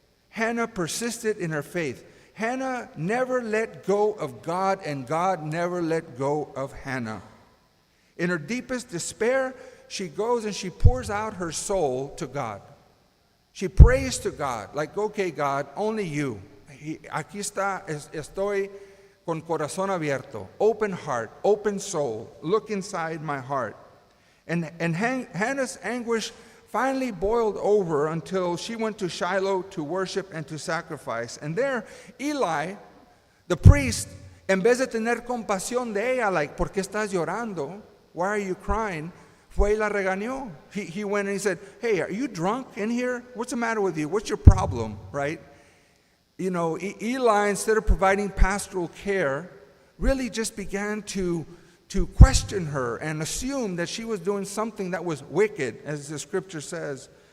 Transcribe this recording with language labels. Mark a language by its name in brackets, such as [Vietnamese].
[English] Hannah persisted in her faith. Hannah never let go of God, and God never let go of Hannah. In her deepest despair, she goes and she pours out her soul to God. She prays to God, like, okay, God, only you. [Spanish] Aquí está, estoy con corazón abierto, [English] open heart, open soul, look inside my heart. And Hannah's anguish finally boiled over until she went to Shiloh to worship and to sacrifice. And there, Eli, the priest, [Spanish] En vez de tener compasión de ella, like, ¿por qué estás llorando? [English] Why are you crying? [Spanish] Fue y la regañó. [English] He went and he said, hey, are you drunk in here? What's the matter with you? What's your problem, right? You know, Eli, instead of providing pastoral care, really just began to question her and assume that she was doing something that was wicked, as the scripture says.